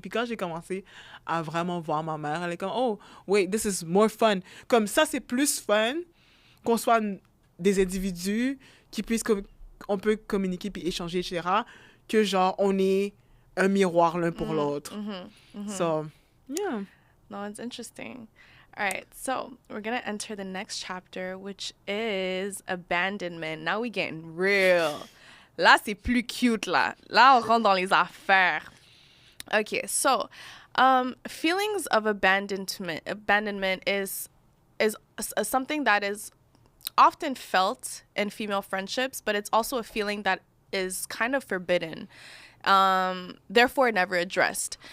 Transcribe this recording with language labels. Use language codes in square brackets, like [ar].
[fr] Puis quand j'ai commencé à vraiment voir ma mère, elle est comme, [en] oh, wait, this is more fun. [fr] Comme ça, c'est plus fun qu'on soit des individus qui puissent... on peut communiquer puis échanger, etc., que genre, on est un miroir l'un pour l'autre. [en] So, yeah. No, it's interesting. All right, so we're going to enter the next chapter, which is abandonment. Now we getting real. [fr] Là, c'est plus cute, là. Là, on rentre dans les affaires. [en] Okay, so feelings of abandonment is something that is often felt in female friendships, but it's also a feeling that is kind of forbidden, therefore never addressed.